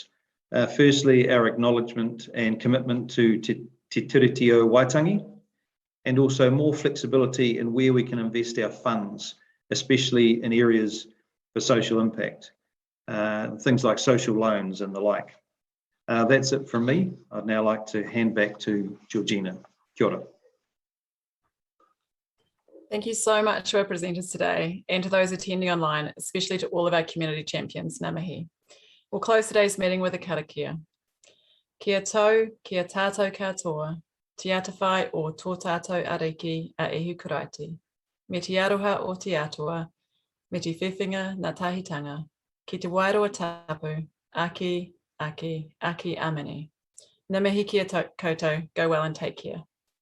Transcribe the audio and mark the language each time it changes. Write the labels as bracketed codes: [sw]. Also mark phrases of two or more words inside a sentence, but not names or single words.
[en] Firstly, our acknowledgement and commitment to Te Tiritio Waitangi, and also more flexibility in where we can invest our funds, especially in areas for social impact, things like social loans and the like. That's it from me. I'd now like to hand back to Georgina. [mi] Kia ora. [en] Thank you so much to our presenters today and to those attending online, especially to all of our community champions. [mi] Ngā mihi. [en] We'll close today's meeting with a karakia. [mi] Kia tau, kia tātou katoa, te atawhai o tō tātou ariki a ehu karaiti. Me te aroha o te atua, me te whiwhinga ngā tahitanga, ki te wairoa tapu, aki, aki, aki amene. Ngā mihi kia koutou, [en] go well and take care.